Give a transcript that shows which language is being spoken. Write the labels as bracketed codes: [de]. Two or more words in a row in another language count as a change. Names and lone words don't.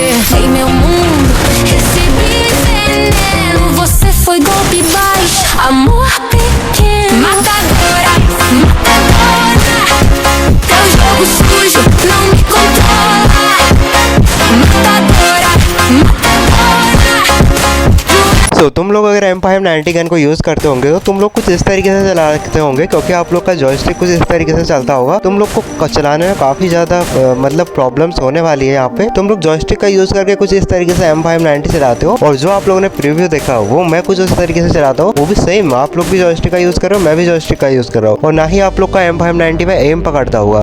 [pt] Em meu mundo recebi veneno, você foi golpe baixo, amor pequeno. Matadora, matadora, teu jogo sujo não me controla. Matadora, matadora. [hi] तो तुम लोग अगर M590 गन को यूज करते होंगे तो तुम लोग कुछ इस तरीके से चला सकते होंगे, क्योंकि आप लोग का जॉयस्टिक कुछ इस तरीके से चलता होगा। तुम लोग को चलाने में काफी ज्यादा मतलब प्रॉब्लम्स होने वाली है। यहाँ पे तुम लोग जॉयस्टिक का यूज करके कुछ इस तरीके से M590 चलाते हो, और जो आप लोगों ने प्रीव्यू देखा वो मैं कुछ इस तरीके से चलाता हूँ, वो भी सेम आप लोग भी जॉयस्टिक का यूज कर रहे हो, मैं भी जॉयस्टिक का यूज कर रहा हूँ, और ना ही आप लोग का M590 में एम पकड़ता हुआ।